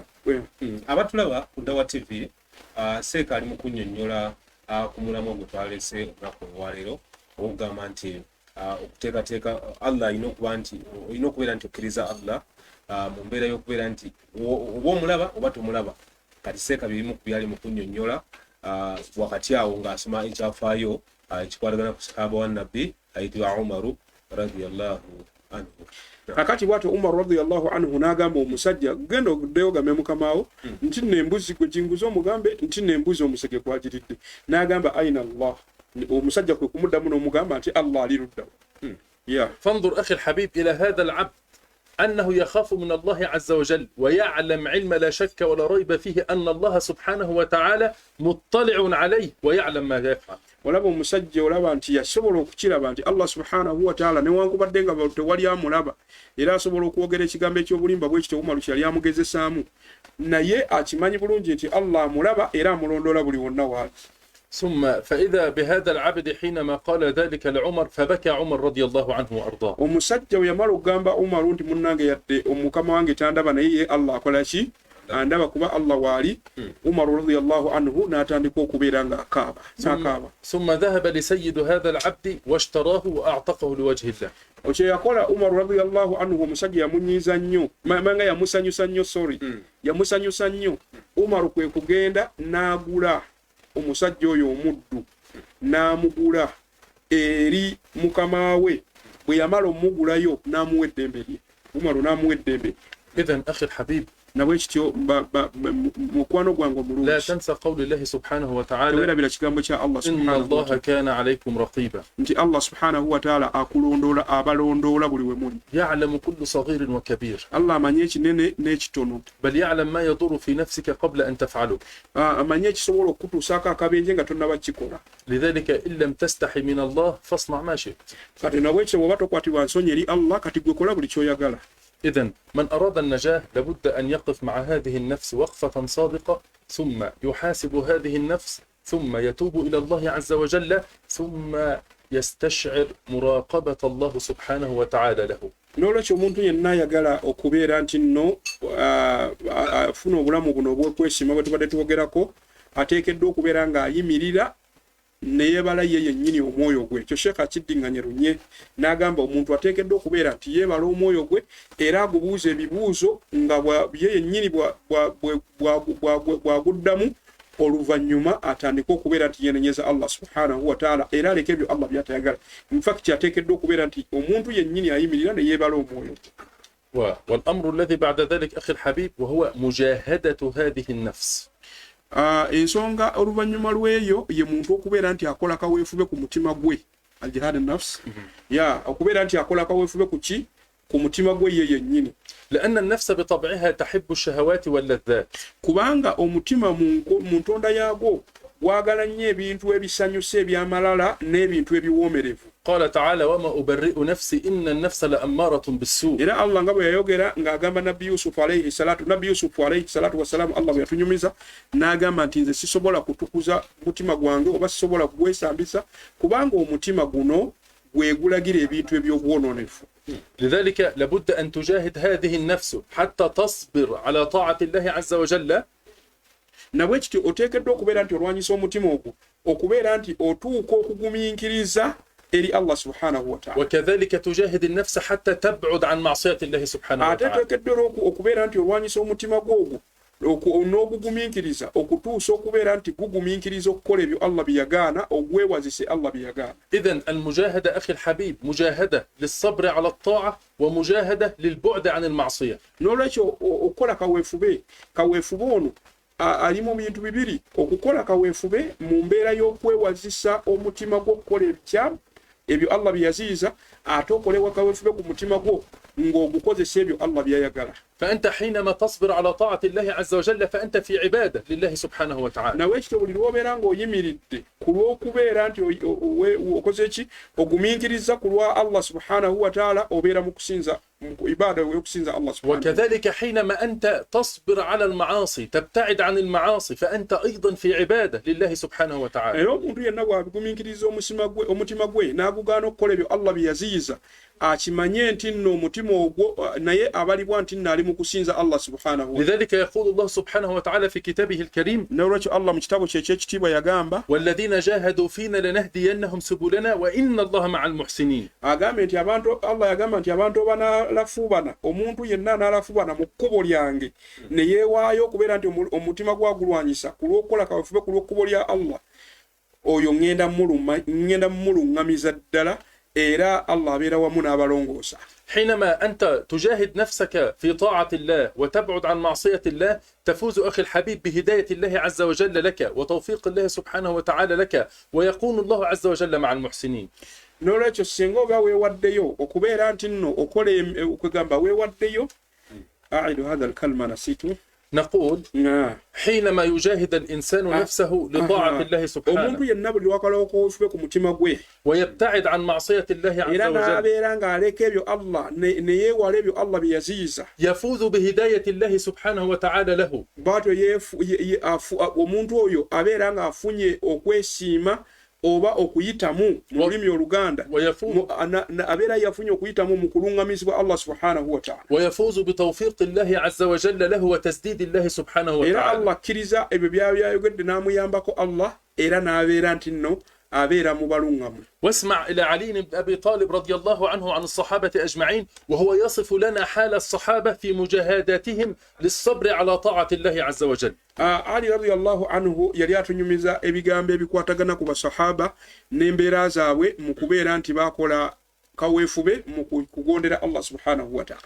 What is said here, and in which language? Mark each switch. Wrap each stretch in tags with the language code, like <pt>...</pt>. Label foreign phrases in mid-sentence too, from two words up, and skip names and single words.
<lg>abatulaba ku Dawa TV Seeka ali mu kunnyonnyola ku mulamwa gwe twalese olunaku olwaleero okugamba nti okuteekateeka Allah alina okubeera nti okkiriza Allah mu mbeera y'okubeera nti oba omulaba oba tomulaba. Kati Seeka bimu ku byali mu kunnyonnyola wakati awo ng'asoma ekyafaayo ekikwatagana ku sahaba wa nabbi ayitibwa Umaru</lg> <ar>رضي الله عنه.</ar> <lg>kakati bw'atyo Umar</lg> <ar>رضي الله عنه</ar> <lg>n'agamba omusajja genda oddeyo game mukamaawo nti nno embuzi gwe jinguze omugambe nti nno embuzi omusege gwagiridde. n'agamba</lg> <ar>أين الله.</ar> <lg>omusajja kwe kumuddamu n'omugamba nti Allah ali luddawo.</lg> <ar>فانظر أخي الحبيب إلى هذا العبد أنه يخاف من الله عز وجل ويعلم علم لا شك ولا ريب فيه أن الله سبحانه وتعالى مطلع عليه ويعلم ما يفعل.</ar> <lg>olaba omusajja olaba nti yasobola okukiraba nti Allah</lg> <ar>سبحانه وتعالى</ar> <lg>newankubadde nga tewali amulaba era asobola okwogera ekigambo ekyobulimba bwe kityo Umaru kyali amugezesaamu, naye akimanyi bulungi nti Allah amulaba era amulondoola buli wonna waali.</lg> <ar>ثم فإذا بهذا العبد حينما قال ذلك لعمر فبكى عمر رضي الله عنه وأرضاه.</ar> <lg>omusajja we yamala okugamba Umaru nti munnange yadde omukama wange tandaba naye Allah akola ki andaba kuba Allah waali Umar</lg> <ar>رضي الله عنه</ar> <lg>n'atandika okubeera nga akaaba n'akaaba.</lg> <ar>ثم ذهب لسيد هذا العبد واشتراه وأعتقه لوجه الله.</ar> <lg>Okyo yakola Umar</lg> <ar>رضي الله عنه</ar> <lg>omusajja yamunyiiza nnyo manga yamusanyusa nnyo yamusanyusa nnyo. Umar kwe kugenda n'agula omusajja oyo omuddu n'amugula eri mukama we bwe yamala omugulayo n'amuwa eddembe lye. Umar n'amuwa eddembe.</lg> <ar>إذن أخي الحبيب</ar> <lg>nabwe kityo mukwano gwange omulungi</lg> <ar>لا تنسى قول الله سبحانه وتعالى</ar> <lg>tolerabira kigambo kya Allah</lg> <ar>إن سبحانه و الله كان عليكم رقيبا</ar> <lg>nti Allah</lg> <ar>سبحانه وتعالى</ar> <lg>akulondoola abalondoola buli we muli.</lg> <ar>يعلم كل صغير وكبير</ar> <lg>Allah amanyi ekinene n'ekitono,</lg> <ar>بل يعلم ما يضر في نفسك قبل أن تفعله.</ar> <lg>amanyi ekisobola okutuusaako akabenje nga tonnaba kikola.</lg> <ar>لذلك إن لم تستحي من الله فاصنع ما شئت.</ar> <lg>Kati nabwe ekyo bw'oba tokwatibwa nsonyi eri Allah kati gwe kola buli ky'oyagala.</lg> <ar>إذن من أراد النجاة لابد أن يقف مع هذه النفس وقفة صادقة ثم يحاسب هذه النفس ثم يتوب إلى الله عز وجل ثم يستشعر مراقبة الله سبحانه وتعالى له.</ar> <lg>N'olwekyo omuntu yenna ayagala okubeera nti nno afuna obulamu buno obw'okwesiima bwe tubadde twogerako ateekeddwa okubeera ng'ayimirira ne yeebala ye yennyini omwoyo gwe. Ekyo Sheekh akiddiŋŋanye lunye n'agamba omuntu ateekeddwa okubeera nti yeebala omwoyo gwe era agubuuza ebibuuzo nga ye yennyini bw'aguddamu oluvannyuma atandika okubeera nti yenenyeza Allah</lg> <ar>سبحانه وتعالى</ar> <lg>era aleka ebyo Allah by'atayagala.</lg> <en>In fact</en> <lg>ateekeddwa okubeera nti omuntu yennyini ayimirira ne yeebala omwoyo.</lg> <ar>والأمر الذي بعد ذلك أخي الحبيب وهو مجاهدة هذه النفس.</ar> <lg>Ensonga oluvannyuma lw'eyo ye muntu okubeera nti akola kaweefube ku mutima gwe</lg> <ar>الجهاد النفس</ar> <lg>okubeera nti akola kaweefube ku ki ku mutima gwe ye yennyini.</lg> <ar>لأن النفس بطبعها تحب الشهوات واللذات.</ar> <lg>Kubanga omutima mu ntonda yaagwo gwagala nnyo ebintu ebisanyusa ebyamalala n'ebintu ebiwoomerevu.</lg> <ar>قال تعالى وما أبرئ نفسي إن النفس لأمارة بالسوء.</ar> <lg>Era Allah nga bwe yayogera ng'agamba Nabbi Yusuf</lg> <ar>عليه الصلاة والسلام</ar> <lg>Allah bwe yatunyumiza n'agamba nti nze sisobola kutukuza mutima gwange oba sisobola kugwesambisa kubanga omutima guno gwegulagira ebintu eby'obwononefu.</lg> <ar>لذلك لابد أن تجاهد هذه النفس حتى تصبر على طاعة الله عز وجل.</ar> <lg>nabwe kityo oteekeddwa okubeera nti olwanyisa omutima ogwo okubeera nti otuuka okugumiikiriza eri Allah</lg> <ar>سبحانه وتعالى. وكذلك تجاهد النفس حتى تبعد عن معصية الله سبحانه وتعالى.</ar> <lg>ateekeddwa okubeera nti olwanyisa omutima gwogwo n'ogugumiikiriza okutuusa okubeera nti gugumiikiriza okukola ebyo Allah byeyagaana ogwewazise Allah byeyagaana.</lg> <ar>إذن المجاهدة أخي الحبيب مجاهدة للصبر على الطاعة ومجاهدة للبعد عن المعصية.</ar> <lg>N'olwekyo okukola kaweefube ono alimu bintu bibiri. Okukola kaweefube mu mbeera y'okwewazisa omutima gw'okukola ebikyamu ebyo Allah byeyaziyiza ate okolewa kaweefube ku mutima gwo ng'ogukozesa ebyo Allah byayagala.</lg> <ar>فأنت حينما تصبر على طاعة الله عز وجل فأنت في عبادة لله سبحانه وتعالى.</ar> <lg>nawe ekyo buli lw'obeera ng'oyimiridde ku lw'okubeera nti okoze eki ogumiikiriza ku lwa Allah</lg> <ar>سبحانه وتعالى</ar> <lg>obeera mu kusinza ibada y'okusinza Allah subhanahu.</lg> <ar>وكذلك حينما أنت تصبر على المعاصي تبتعد عن المعاصي فأنت أيضا في عبادة لله سبحانه وتعالى.</ar> <lg>era omuntu yenna bw'agumiikiriza omutima gwe n'agugaana okukola ebyo Allah byeyaziyiza akimanye nti nno omutima ogwo naye abalibwa nti nno ali mu kusinza Allah</lg> <ar>سبحانه وتعالى. لذلك يقول الله سبحانه وتعالى في كتابه الكريم</ar> <lg>n'olwekyo Allah mu kitabo kye eky'ekitiibwa yagamba</lg> <ar>والذين جاهدوا فينا لنهدينهم سبلنا وإن الله مع المحسنين.</ar> <lg>agambe nti Allah yagamba nti abantu banalafuubana omuntu yenna n'alafuubana mu kkubo lyange ne yeewaayo okubeera nti omutima gwagulwanyisa ku lw'okukola kaweefube ku lw'ekkubo lya Allah oyo ngenda mumuluŋŋamiza ddala era Allah abeera wamu n'abalongoosa.</lg> <ar>حينما أنت تجاهد نفسك في طاعة الله وتبعد عن معصية الله تفوز أخي الحبيب بهداية الله عز وجل لك وتوفيق الله سبحانه وتعالى لك ويكون الله عز وجل مع المحسنين.</ar> <lg>N'olwekyo singa oba weewaddeyo okubeera nti nno okola okugamba weewaddeyo</lg> <ar>أعد هذا الكلمة نسيته. نقول حينما يجاهد الإنسان نفسه لطاعة الله سبحانه ويبتعد عن معصية الله عز وجل يفوز بهداية الله سبحانه وتعالى له</ar> <lg>oba okuyitamu mu lulimi oluganda abeera yafunye okuyitamu mu kulungamizibwa Allah</lg> <ar>سبحانه وتعالى ويفوز بتوفيق الله عز وجل له وتسديد الله سبحانه</ar> <lg>era</lg> <ar>وتعالى.</ar> <lg>Allah akkiriza ebyo byayogedde n'amuyambako Allah era n'abeera nti nno abeera mu balungamu.</lg> <ar>واسمع إلى علي بن أبي طالب رضي الله عنه عن الصحابة أجمعين وهو يصف لنا حال الصحابة في مجاهداتهم للصبر على طاعة الله عز وجل.</ar> <lg>Ali</lg> <ar>رضي الله عنه</ar> <lg>yali atunyumiza ebigambo ebikwatagana ku basahaba n'embeera zaabwe mu kubeera nti bakola kaweefube mu kugondera Allah</lg> <ar>سبحانه وتعالى.</ar>